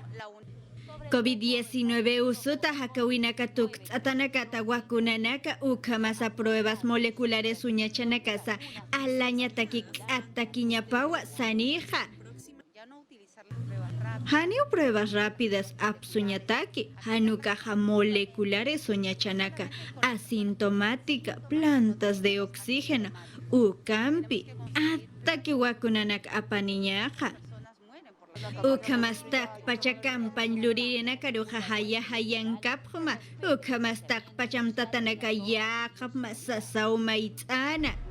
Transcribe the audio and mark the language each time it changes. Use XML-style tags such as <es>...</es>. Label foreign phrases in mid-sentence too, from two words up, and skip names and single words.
<ay>COVID-19 usuta hakawinaka atanakata wakunanaka ukamasa</ay> <es>pruebas moleculares</es> <ay>uñachanakasa alañataki atakiñapawa sanija. Haniu</ay> <es>pruebas rápidas</es> <ay>apsuñataki, hanukaja moleculares uñachanaka asintomática,</ay> <es>plantas de oxígeno,</es> <ay>ukampi, ataki wakunanak apaniñaja. Ukamastak pachakampan luririna karuja haya hayan kapjuma, ukamastak pacham tatanaka yakapma sasau maitana.</ay>